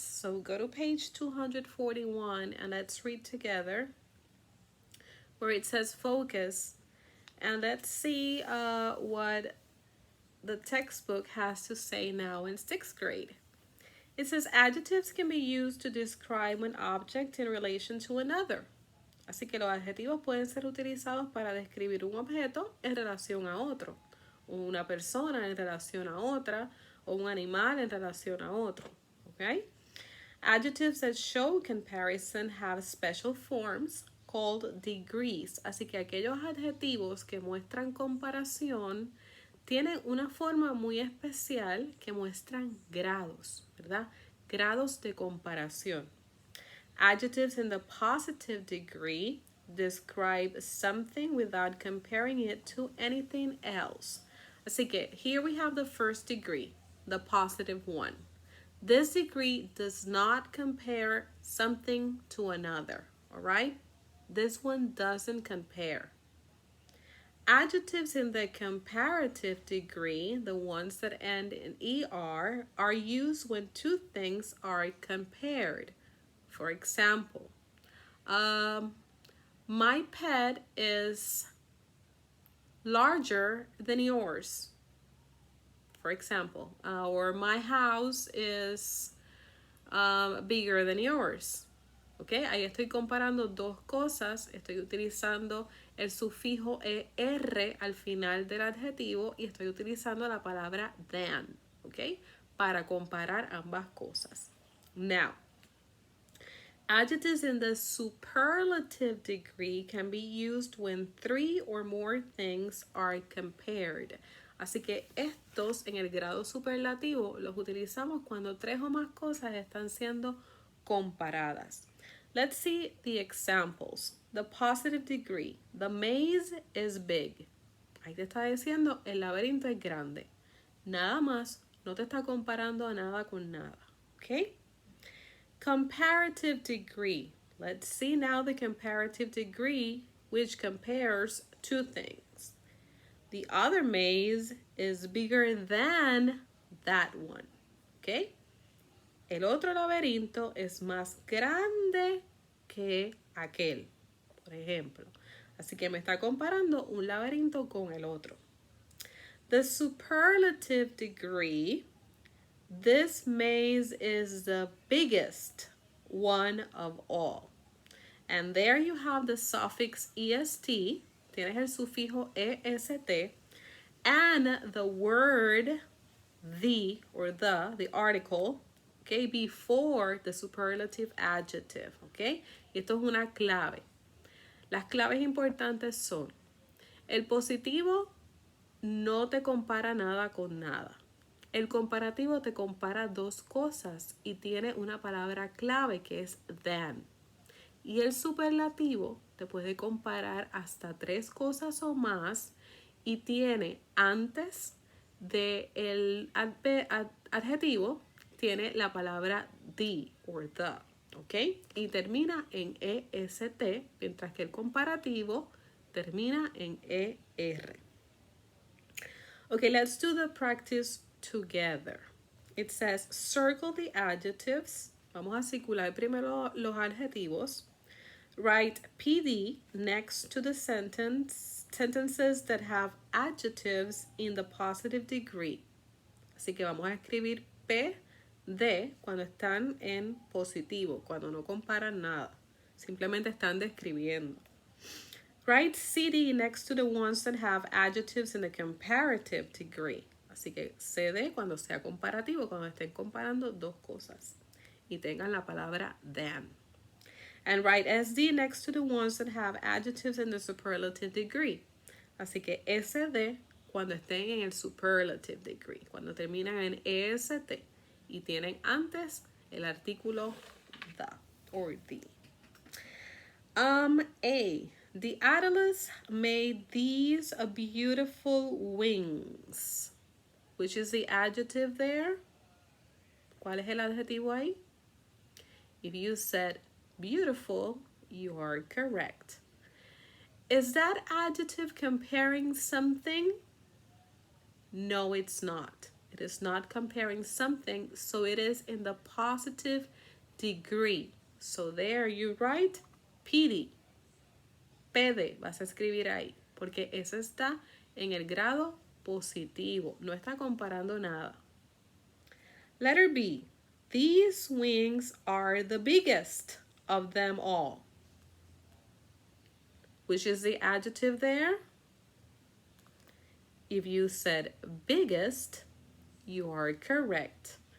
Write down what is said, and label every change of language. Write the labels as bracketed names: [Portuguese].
[English] So go to page 241 and let's read together where it says focus, and let's see what the textbook has to say now in sixth grade. It says adjectives can be used to describe an object in relation to another. [Spanish] Así que los adjetivos pueden ser utilizados para describir un objeto en relación a otro, una persona en relación a otra, o un animal en relación a otro. [English] Okay? Adjectives that show comparison have special forms called degrees. [Spanish] Así que aquellos adjetivos que muestran comparación tienen una forma muy especial que muestran grados, ¿verdad? Grados de comparación. [English] Adjectives in the positive degree describe something without comparing it to anything else. [Spanish] Así que [English] here we have the first degree, the positive one. This degree does not compare something to another, all right? This one doesn't compare. Adjectives in the comparative degree, the ones that end in er, are used when two things are compared. For example, my pet is larger than yours. For example, or my house is bigger than yours. [Spanish] ¿Ok? Ahí estoy comparando dos cosas. Estoy utilizando el sufijo er al final del adjetivo y estoy utilizando la palabra than. ¿Ok? Para comparar ambas cosas. [English] Now, adjectives in the superlative degree can be used when three or more things are compared. [Spanish] Así que estos en el grado superlativo los utilizamos cuando tres o más cosas están siendo comparadas. [English] Let's see the examples. The positive degree. The maze is big. [Spanish] Ahí te está diciendo el laberinto es grande. Nada más, no te está comparando a nada con nada. [English] ¿Ok? Comparative degree. Let's see now the comparative degree, which compares two things. The other maze is bigger than that one. [Spanish] ¿Ok? El otro laberinto es más grande que aquel, por ejemplo. Así que me está comparando un laberinto con el otro. [English] The superlative degree, this maze is the biggest one of all. And there you have the suffix est, [Spanish] tienes el sufijo est, [English] and the word the, or the article, okay, before the superlative adjective, okay? [Spanish] Esto es una clave. Las claves importantes son, el positivo no te compara nada con nada. El comparativo te compara dos cosas y tiene una palabra clave que es than. Y el superlativo te puede comparar hasta tres cosas o más y tiene antes del adjetivo, tiene la palabra [English] the or the, [Spanish] ¿ok? Y termina en est, mientras que el comparativo termina en er. [English] Okay, let's do the practice together. It says circle the adjectives [Spanish] Vamos a circular primero los adjetivos. [English] Write PD next to the sentences that have adjectives in the positive degree. [Spanish] Así que vamos a escribir PD cuando están en positivo, cuando no comparan nada. Simplemente están describiendo. [English] Write CD next to the ones that have adjectives in the comparative degree. [Spanish] Así que CD cuando sea comparativo, cuando estén comparando dos cosas y tengan la palabra than. [English] And write SD next to the ones that have adjectives in the superlative degree. [Spanish] Así que SD cuando estén en el superlative degree, cuando terminan en EST y tienen antes el artículo [English] the or the. A. The Atlas made these beautiful wings. Which is the adjective there? [Spanish] ¿Cuál es el adjetivo ahí? [English] If you said beautiful, you are correct. Is that adjective comparing something? No, it's not. It is not comparing something, so it is in the positive degree. So there you write PD. [Spanish] PD vas a escribir ahí, porque eso está en el grado positivo. No está comparando nada. [English] Letter B. These wings are the biggest of them all. Which is the adjective there? If you said biggest, you are correct.